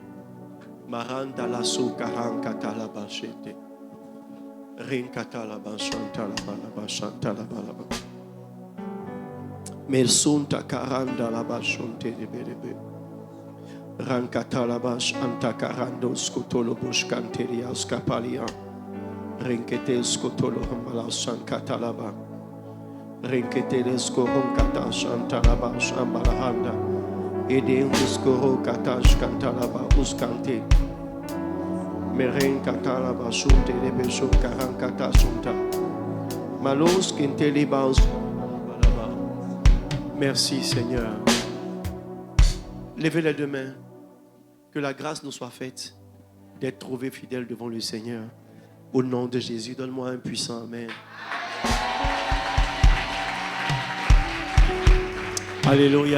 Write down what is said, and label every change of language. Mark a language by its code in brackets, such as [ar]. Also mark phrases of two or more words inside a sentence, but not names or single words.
[fr] Maranda la so karan katala bachete. Rin katala bachanta la bachanta la balaba. Mersunta karanda la bachonte de berebe. Ran katala bach anta karando skotolo bushkanteria skapalia. Rinkete skotolo hambala san katalaba. Rinkete skoron katash antalaba shambalahanda. Ede uskoro katash kantalaba uskante. Meren katalaba sunte de beso karan katasunta. Malos kinteliba. Merci Seigneur. Levez les deux mains. Que la grâce nous soit faite d'être trouvés fidèles devant le Seigneur. Au nom de Jésus, donne-moi un puissant Amen. Alléluia.